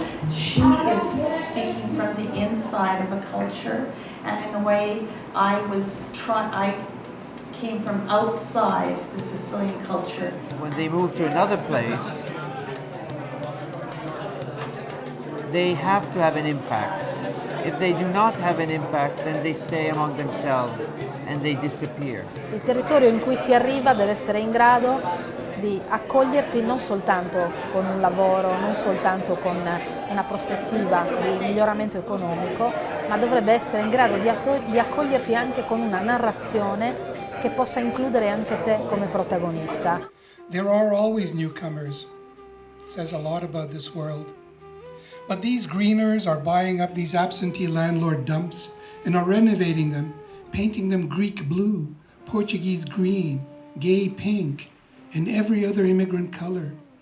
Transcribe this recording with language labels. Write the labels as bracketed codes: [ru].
[en] She is speaking from the inside of a culture, and in a way, I came from outside the Sicilian culture. When they move to another place, they have to have an impact. If they do not have an impact, then they stay among themselves and they disappear. [it] Il territorio in cui si arriva deve essere in grado di accoglierti non soltanto con un lavoro, non soltanto con una prospettiva di miglioramento economico, ma dovrebbe essere in grado di accoglierti anche con una narrazione che possa includere anche te come protagonista. [en] There are always newcomers. It says a lot about this world. But these greeners are buying up these absentee landlord dumps and are renovating them, painting them Greek blue, Portuguese green, gay pink, and every other immigrant color.